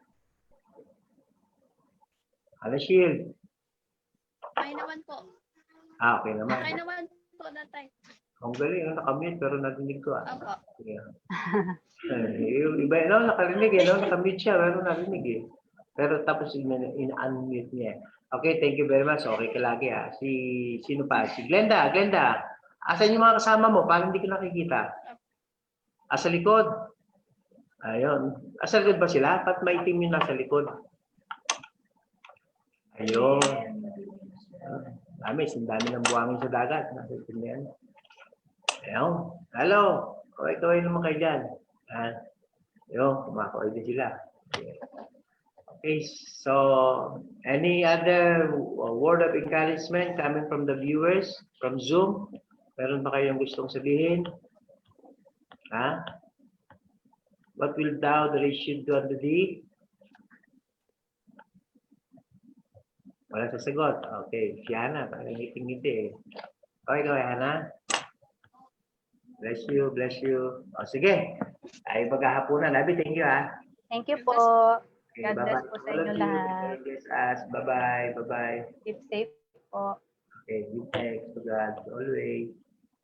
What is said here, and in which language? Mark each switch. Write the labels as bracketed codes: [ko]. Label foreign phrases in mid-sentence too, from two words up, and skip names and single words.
[tl] Hana Shield. Okay naman po. Okay naman. Okay naman po, Tatay. Ang galing, nakamute pero narinig ko. Opo. [en] Yeah. [tl] Yung iba, nakarinig nakamute siya, pero narinig eh. Pero tapos in-unmute niya. [en] Okay, thank you very much. [tl] Okay ka lagi ha. Sino pa? Si Glenda. Glenda, asan yung mga kasama mo? Parang hindi ko nakikita. Sa likod. Ayun. Sa likod ba sila? Ba't maitim yung nasa likod? Ayun. Dami ng buhangin sa dagat. Nasa likod na yan. Ayun. Hello. Kaway naman kayo dyan. Ayun. Kumakaway din sila. Okay. [en] So, any other word of encouragement coming from the viewers from Zoom? [tl] Meron ba kayong gustong sabihin? Ha? [en] What will thou the rich should do unto thee? [tl] Wala sasagot. Okay. Si Hana, parang ngiting-ngiti eh. Okay, Hana. [en] Bless you, bless you. O, [tl] sige. Ay, maghahapunan. Abi, [en] thank you, [tl] ha. [en] Thank you po. Okay, God bless bye-bye. [tl] po sa [en] All of [tl] inyo [en] you. [tl] lahat. [en] God bless us. Bye-bye. Bye-bye. Keep safe po. Okay, give thanks to God always.